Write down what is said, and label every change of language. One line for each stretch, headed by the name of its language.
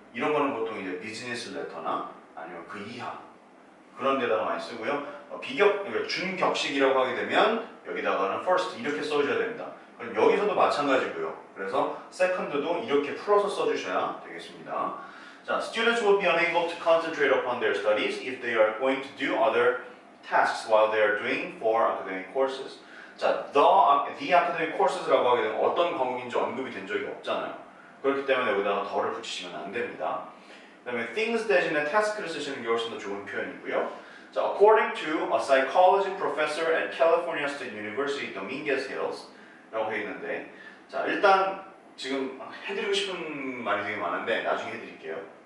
Korean: 이런 거는 보통 이제 비즈니스 레터나 아니면 그 이하 그런 데다가 많이 쓰고요. 그러니까 준격식이라고 하게 되면 여기다가는 first 이렇게 써주셔야 됩니다. 그럼 여기서도 마찬가지고요. 그래서 second도 이렇게 풀어서 써주셔야 되겠습니다. 자,
English: students will be unable to concentrate upon their studies if they are going to do other tasks while they are doing four academic courses.
Korean: 자,
English: the academic courses
Korean: 라고 하게 되면 어떤 과목인지 언급이 된 적이 없잖아요. 그렇기 때문에 여기다가 더를 붙이시면 안 됩니다. 그 다음에 things 대신에 task를 쓰시는 게 훨씬 더 좋은 표현이고요. 자,
English: according to a psychology professor at California State University, Dominguez Hills
Korean: 라고 되어 있는데, 자, 일단 지금 해드리고 싶은 말이 되게 많은데 나중에 해드릴게요.